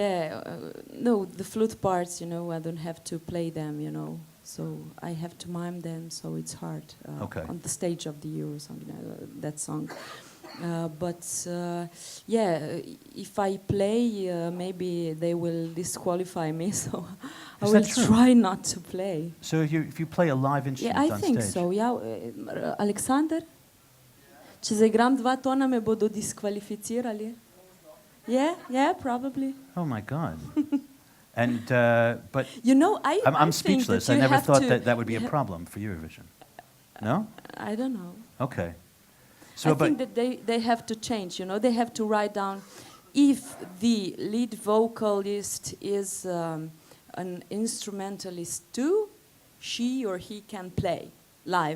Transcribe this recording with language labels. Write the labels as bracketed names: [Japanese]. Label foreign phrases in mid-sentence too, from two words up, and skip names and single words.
[English] Yeah, no, the flute parts, I don't have to play them, so I have to mime them, so it's hard on the stage of the Eurosong, that song. Yeah, if I play, maybe they will disqualify me, so I will try not to play. So if you play a live instrument on stage... Yeah, I think so, yeah. Alexander? [Slovenian] Če zaigram 2 tona, me bodo diskvalificirali. [English] Yeah, probably. Oh my God. And, but... I'm speechless. I never thought that would be a problem for Eurovision. No? I don't know. Okay. So, I think that they have to change, They have to write down if the lead vocalist is an instrumentalist too, she or he can play live.